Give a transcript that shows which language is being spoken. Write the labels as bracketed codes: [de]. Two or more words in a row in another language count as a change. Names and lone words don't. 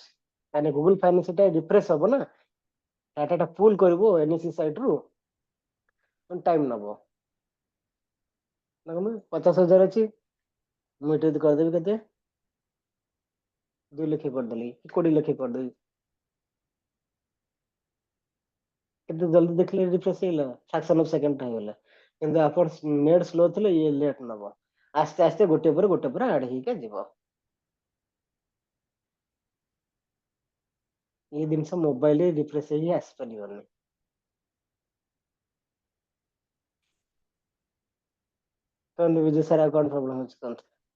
[or] କାହିଁକିନା ଗୁଗୁଲ ଫାଇନାନ୍ସ ଟା ରିଫ୍ରେଶ ହବ ନା ଡାଟା ଟା ପୁଲ୍ କରିବ NSE ସାଇଟ ରୁ ଟାଇମ ନବ। ଦେଖନ୍ତୁ 50,000 ଅଛି ମୁଁ ଏଠି ଯଦି କରିଦେବି କେତେ 2 ଲକ୍ଷ କରିଦେଲି 20 ଲକ୍ଷ କରିଦେବି। କେତେ ଜଲ୍ଦି ଦେଖିଲେ ରିଫ୍ରେଶ ହେଇଗଲା [en] fraction of second [or] ରେ ହେଇଗଲା। କିନ୍ତୁ ଆପଣ [en] net slow [or] ଥିଲେ ଇଏ ଲେଟ୍ ନବ। ଆସ୍ତେ ଆସ୍ତେ ଗୋଟେ ପରେ ଆଡ ହେଇକି ଯିବ। ଏଇ ଜିନିଷ ମୋବାଇଲରେ ରିଫ୍ରେଶ ହେଇକି ଆସିପାରିବନି। କୁହନ୍ତୁ ବିଜୟ ସାର୍ ଆଉ କଣ ପ୍ରୋବ୍ଲେମ ଅଛି କୁହନ୍ତୁ।